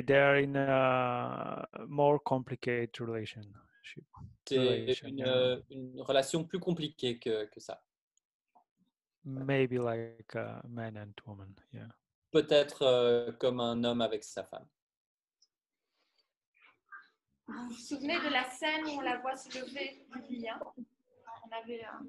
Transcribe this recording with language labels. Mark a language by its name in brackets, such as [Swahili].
[English] They're in a more complicated relationship. [French] C'est une relation plus compliquée que ça. [English] Maybe like a man and woman. Yeah. [French] Peut-être comme un homme avec sa femme. Vous vous souvenez de la scène où on la voit se lever du lit, hein? On avait